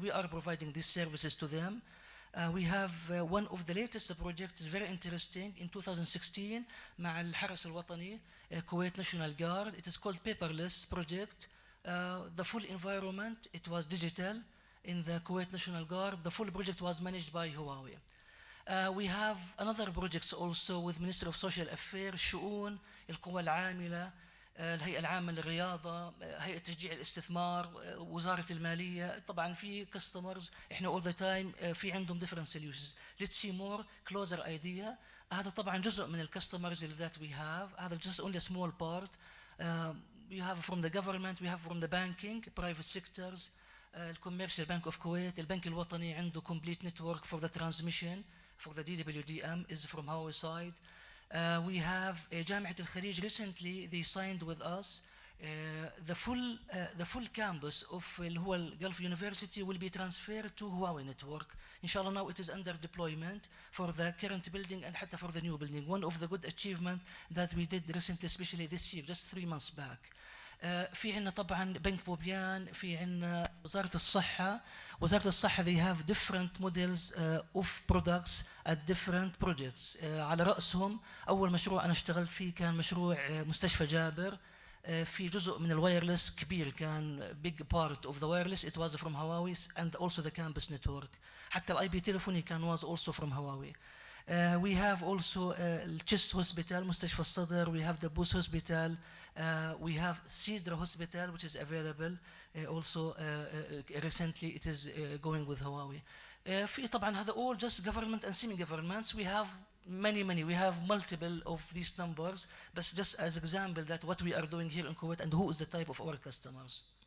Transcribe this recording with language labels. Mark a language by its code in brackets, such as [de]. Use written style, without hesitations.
[en] We are providing these services to them. We have one of the latest projects, very interesting, in 2016 [ar] مع الحرس الوطني, [en] Kuwait National Guard. It is called Paperless Project. The full environment, it was digital in the Kuwait National Guard. The full project was managed by Huawei. We have another projects also with Ministry of Social Affairs, [ar] شؤون القوى العاملة. الهيئة العامة للرياضة، هيئة تشجيع الاستثمار، وزارة المالية. طبعا في [en] customers [ar] احنا [en] all the time [ar] في عندهم [en] different solutions. Let's see more closer idea. [ar] هذا طبعا جزء من الكاستمرز [en] that we have. [ar] هذا [en] just only a small part. We have from the government, we have from the banking, private sectors, الكوميرشال bank of كويت، [ar] البنك الوطني عنده [en] complete network for the transmission for the DWDM is from our side. We have جامعة الخليج recently they signed with us the full campus of [ar] اللي هو [en] الجلف University will be transferred to Huawei network. Inshallah now it is under deployment for the current building and [ar] حتى [en] for the new building. One of the good achievement that we did recently, especially this year, just 3 months back. [ar] في عندنا طبعا بنك بوبيان، في عندنا وزارة الصحة. [en] وزارة الصحة they have different models of products at different projects. [ar] على رأسهم أول مشروع أنا اشتغلت فيه كان مشروع مستشفى جابر. في جزء من الوايرلس كبير، كان [en] big part of the wireless it was from Huawei and also the campus network. [ar] حتى الاي بي تليفوني كان [en] was also from Huawei. We have also الchest hospital [ar] مستشفى الصدر. [en] We have the Booth hospital. We have Sidra hospital which is available also recently it is going with Huawei. [ar] في طبعا هذا [en] all just government and semi-governments. We have many we have multiple of these numbers, but just as example that what we are doing here in Kuwait and who is the type of our customers.